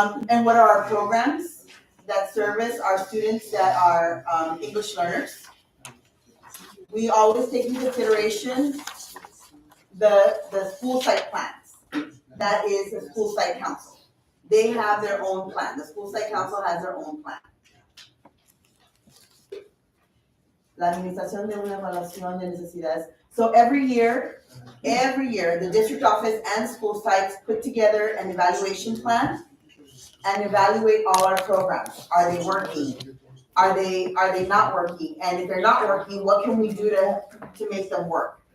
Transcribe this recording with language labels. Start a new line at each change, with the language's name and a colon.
English: And what are our programs that service our students that are English learners. We always take into consideration the school site plans. That is the school site council. They have their own plan. The school site council has their own plan.
Spanish: la administración de una evaluación de necesidades.
English: So every year, the district office and school sites put together an evaluation plan and evaluate all our programs. Are they working? Are they not working? And if they're not working, what can we do to make them work?